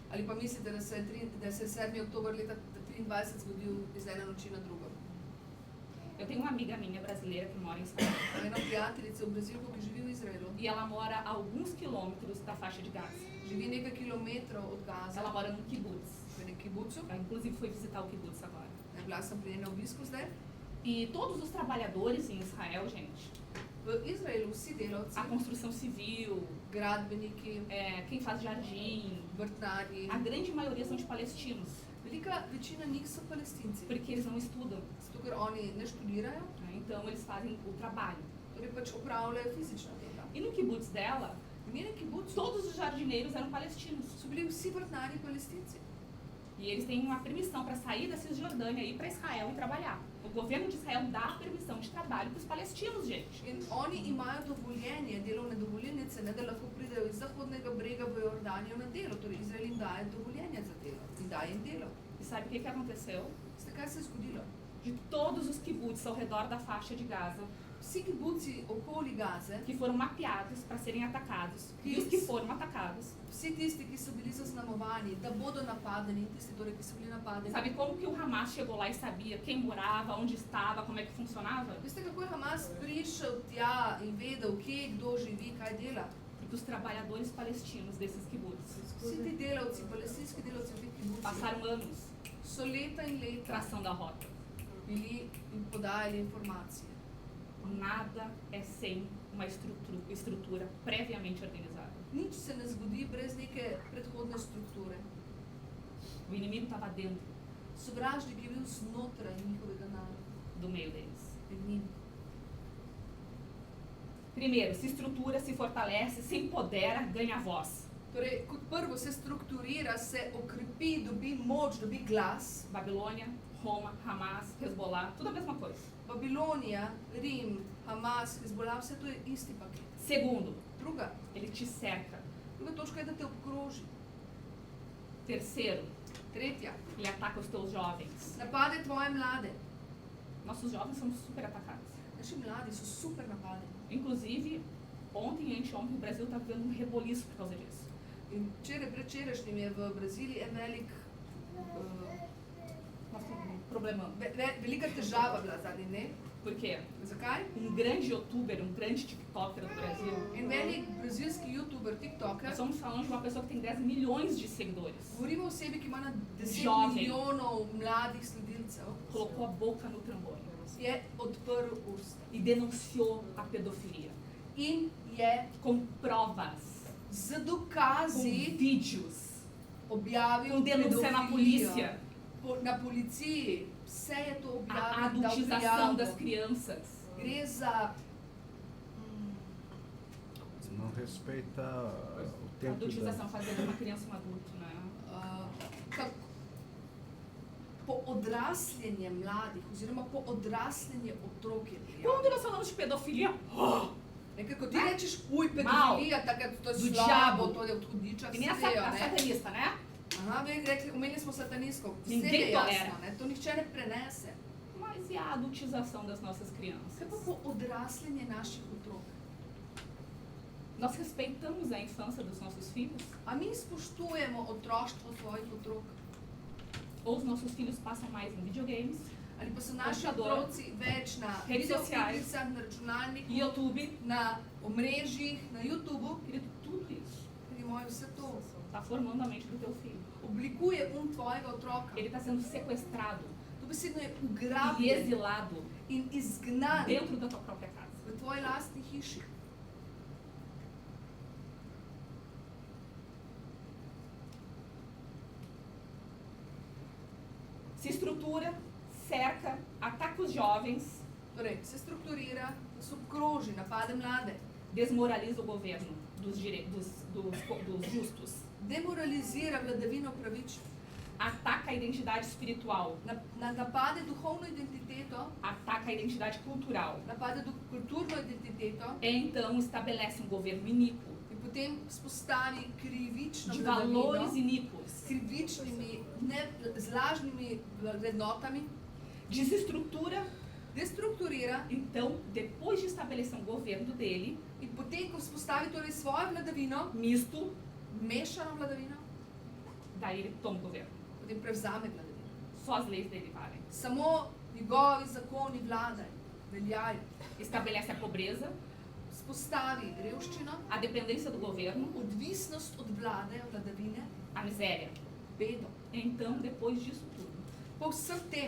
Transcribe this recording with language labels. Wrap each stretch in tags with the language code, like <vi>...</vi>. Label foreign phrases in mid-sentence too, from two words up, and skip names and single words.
<sl>Ali pa mislite, da se je 7. oktober leta 23 zgodil iz ene noči na drugo.</sl> <pt>Eu tenho uma amiga minha brasileira que mora em Israel.</pt> <sl>Ena prijateljica v Brazilku, ki živi v Izraelu,</sl> <pt>E ela mora a alguns quilômetros da faixa de Gaza.</pt> <sl>živi nekaj kilometrov od Gaza,</sl> <pt>Ela mora no kibbutz.</pt> <sl>v nekem kibucu.</sl> <pt>Ela, inclusive foi visitar o kibbutz agora.</pt> <sl>Bila sem pri enem obisku zdaj.</sl> <pt>E todos os trabalhadores em Israel, gente,</pt> <sl>V Izraelu vsi delavci,</sl> <pt>a construção civil,</pt> <sl>gradbeniki,</sl> <pt>quem faz jardim,</pt> <sl>vrtnarji,</sl> <pt>a grande maioria são de palestinos,</pt> <sl>velika večina njih so Palestinci,</sl> <pt>porque eles não estudam,</pt> <sl>zato ker oni ne študirajo,</sl> <pt>né? Então eles fazem o trabalho.</pt> <sl>torej pač opravljajo fizično delo.</sl> <pt>E no kibbutz dela,</pt> <sl>V njenem kibucu</sl> <pt>todos os jardineiros eram palestinos.</pt> <sl>so bili vsi vrtnarji Palestinci.</sl> <pt>E eles têm uma permissão para sair da Cisjordânia e ir para Israel e trabalhar. O governo de Israel dá permissão de trabalho para os palestinos, gente.</pt> <sl>In oni imajo dovoljenje, delovne dovolilnice, ne, da lahko pridejo iz zahodnega brega v Jordanijo na delo. Torej Izrael jim daje dovoljenje za delo in daje jim delo.</sl> <pt>E sabe o que aconteceu?</pt> <sl>Veste, kaj se je zgodilo?</sl> <pt>De todos os kibbutz ao redor da faixa de Gaza,</pt> <sl>Vsi kibuci okoli Gaze,</sl> <pt>que foram mapeados para serem atacados, e os que foram atacados,</pt> <sl>vsi tisti, ki so bili zaznamovani, da bodo napadeni, in tisti, torej, ki so bili napadeni.</sl> <pt>sabe como que o Hamas chegou lá e sabia quem morava, onde estava, como é que funcionava?</pt> <sl>Veste, kako je Hamas prišel tja in vedel, kje kdo živi, kaj dela?</sl> <pt>Porque os trabalhadores palestinos desses kibbutz</pt> <sl>Vsi ti delavci, palestinski delavci v teh kibucih,</sl> <pt>passaram anos</pt> <sl>so leta in leta</sl> <pt>traçando a rota.</pt> <sl>bili in podajali informacije.</sl> <pt>Nada é sem uma estrutura previamente organizada.</pt> <sl>Nič se ne zgodi brez neke predhodne strukture.</sl> <pt>O inimigo estava dentro</pt> <sl>Sovražnik je bil znotraj njihovega naroda,</sl> <pt>do meio deles.</pt> <sl>med njim.</sl> <pt>Primeiro, se estrutura, se fortalece, se empodera, ganha voz.</pt> <sl>Torej, kot prvo se strukturira, se okrepi, dobi moč, dobi glas.</sl> <pt>Babilônia, Roma, Hamas, Hezbollah, tudo a mesma coisa.</pt> <sl>Babilonija, Rim, Hamas, Hezbollah, vse to je isti paket.</sl> <pt>Segundo,</pt> <sl>Druga</sl> <pt>ele te cerca.</pt> <sl>točka je, da te obkroži.</sl> <pt>Terceiro,</pt> <sl>Tretja,</sl> <pt>ele ataca os teus jovens.</pt> <sl>napade tvoje mlade.</sl> <pt>Nossos jovens são super atacados.</pt> <sl>Naši mladi so super napadeni.</sl> <pt>Inclusive, ontem e ontem o Brasil está vivendo um reboliço por causa disso.</pt> <sl>In predvčerajšnjim je v Braziliji en velik,</sl> <pt>Nós temos um problema.</pt> <sl>velika težava bila zadnji dne.</sl> <pt>Por quê?</pt> <sl>Zakaj?</sl> <pt>Um grande youtuber, um grande tiktoker do Brasil.</pt> <sl>En velik brazilski youtuber, tiktoker,</sl> <pt>Nós estamos falando de uma pessoa que tem 10 milhões de seguidores.</pt> <sl>govorimo o osebi, ki ima na 10</sl> <pt>Jovem.</pt> <sl>milijonov mladih sledilcev,</sl> <pt>Colocou a boca no trambolho</pt> <sl>je odprl usta</sl> <pt>e denunciou a pedofilia.</pt> <sl>in je</sl> <pt>Com provas,</pt> <sl>z</sl> <pt>com</pt> <sl>dokazi</sl> <pt>vídeos,</pt> <sl>objavil</sl> <pt>com denúncia na</pt> <sl>pedofilijo.</sl> <pt>polícia,</pt> <sl>Na policiji vse je to</sl> <pt>a</pt> <sl>objavil, dal</sl> <pt>adultização das</pt> <sl>prijavo.</sl> <pt>crianças.</pt> <sl>Gre za</sl> <pt>Não respeita o tempo Adultização, fazer de uma criança um adulto, né?</pt> <sl>odrasljenje mladih oziroma po odrasljenje otrok je prijavljeno.</sl> <pt>Quando nós falamos de pedofilia,</pt> <sl>Nekako ti rečeš, uj,</sl> <pt>Mal.</pt> <sl>pedofilija, takrat to je</sl> <pt>Do</pt> <sl>slabo,</sl> <pt>diabo.</pt> <sl>to je od hudiča,</sl> <pt>que nem a</pt> <sl>vse vejo, ne?</sl> <pt>satanista, né?</pt> <sl>Aha, vi rekli, omenili smo satanistko, vse</sl> <pt>Ninguém</pt> <sl>je jasno,</sl> <pt>tolera.</pt> <sl>ne? To nihče ne prenese.</sl> <pt>Mas e a adultização das nossas crianças?</pt> <sl>Kaj pa po odrasljenje naših otrok?</sl> <pt>Nós respeitamos a infância dos nossos filhos?</pt> <sl>A mi spoštujemo otroštvo svojih otrok?</sl> <pt>Ou os nossos filhos passam mais em videogames,</pt> <sl>Ali pa so naši</sl> <pt>Komputador,</pt> <sl>otroci več na</sl> <pt>redes sociais,</pt> <sl>videoigricah, na računalniku,</sl> <pt>YouTube,</pt> <sl>na omrežjih, na YouTubu,</sl> <pt>querido, tudo isso</pt> <sl>ker imajo vse to.</sl> <pt>está formando a mente do teu filho.</pt> <sl>Oblikuje tvojega otroka.</sl> <pt>Ele está sendo sequestrado</pt> <sl>Dobesedno je</sl> <pt>e</pt> <sl>ugrabljen</sl> <pt>exilado</pt> <sl>in izgnan</sl> <pt>dentro da tua própria casa.</pt> <sl>v tvoji lastni hiši.</sl> <pt>Se estrutura, cerca, ataca os jovens,</pt> <sl>Torej, se strukturira, se obkroži, napade mlade,</sl> <pt>desmoraliza o governo dos justos,</pt> <sl>demoralizira vladavino pravičnih,</sl> <pt>ataca a identidade espiritual,</pt> <sl>napade duhovno identiteto,</sl> <pt>ataca a identidade cultural.</pt> <sl>napade kulturno identiteto</sl> <pt>E então estabelece um governo iníquo,</pt> <sl>in potem spostavi krivično</sl> <pt>de</pt> <sl>vladavino,</sl> <pt>valores iníquos,</pt> <sl>s krivičnimi, z lažnimi vrednotami,</sl> <pt>desestrutura.</pt> <sl>destrukturira</sl> <pt>Então, depois de estabelecer um governo dele,</pt> <sl>in potem, ko vzpostavi torej svojo vladavino,</sl> <pt>misto,</pt> <sl>mešano vladavino,</sl> <pt>daí ele toma o governo.</pt> <sl>potem prevzame vladavino.</sl> <pt>Só as leis dele valem.</pt> <sl>Samo njegovi zakoni vladajo, veljajo.</sl> <pt>Estabelece a pobreza,</pt> <sl>Vzpostavi revščino,</sl> <pt>a dependência do governo,</pt> <sl>odvisnost od vlade, od vladavine,</sl> <pt>a miséria.</pt> <sl>bedo.</sl> <pt>Então, depois disso tudo,</pt> <sl>Po vsem tem,</sl>